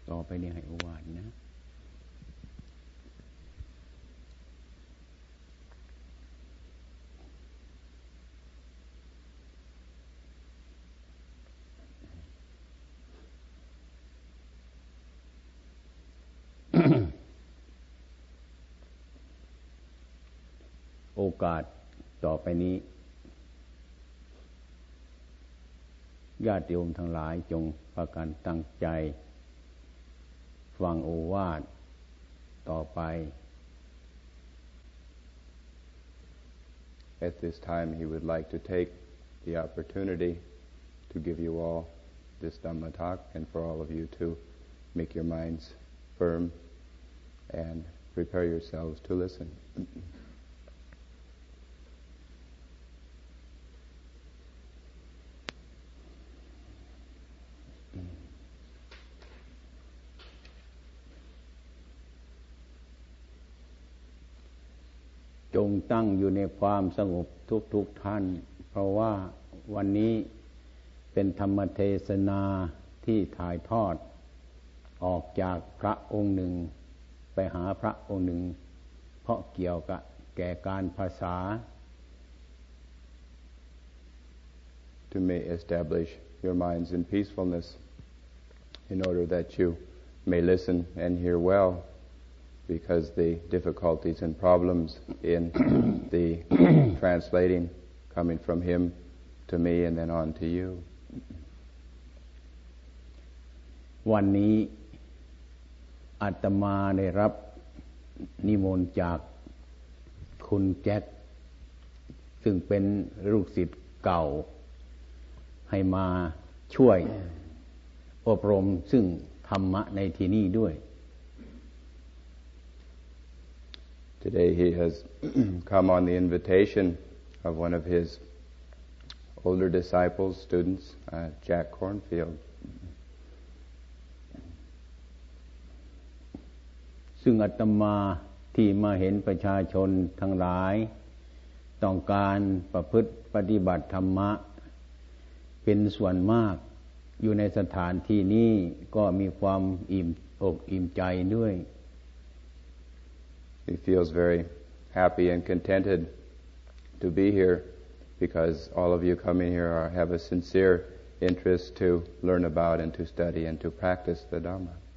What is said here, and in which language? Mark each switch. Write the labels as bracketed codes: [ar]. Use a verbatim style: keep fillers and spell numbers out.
[th] ไปนี่ให้โอวาทนะโอกาสต่อไปนี้ ญาติโยมทั้งหลายจงพากันตั้งใจฟังโอวาทต่อไป [en] At this time he would like to take the opportunity to give you all this Dhamma talk and for all of you to make your minds firm and prepare yourselves to listen. [th] จงตั้งอยู่ในความสงบทุกๆท่านเพราะว่าวันนี้เป็นธรรมเทศนาที่ถ่ายทอดออกจากพระองค์หนึ่งไปหาพระองค์หนึ่งเพราะเกี่ยวกับแก่การภาษา [en] To may establish your minds in peacefulness in order that you may listen and hear well because the difficulties and problems in the translating coming from him to me and then on to you [th] วันนี้อาตมาได้รับนิมนต์จากคุณแจ็คซึ่งเป็นลูกศิษย์เก่าให้มาช่วยอบรมซึ่งธรรมะในที่นี้ด้วย [en] Today he has come on the invitation of one of his older disciples, students, uh, Jack Cornfield. [th] ซึ่งอาตมาที่มาเห็นประชาชนทั้งหลายต้องการประพฤติปฏิบัติธรรมะเป็นส่วนมากอยู่ในสถานที่นี้ก็มีความอิ่มอกอิ่มใจด้วย [en] He feels very happy and contented to be here because all of you coming here are, have a sincere interest to learn about and to study and to practice the Dhamma.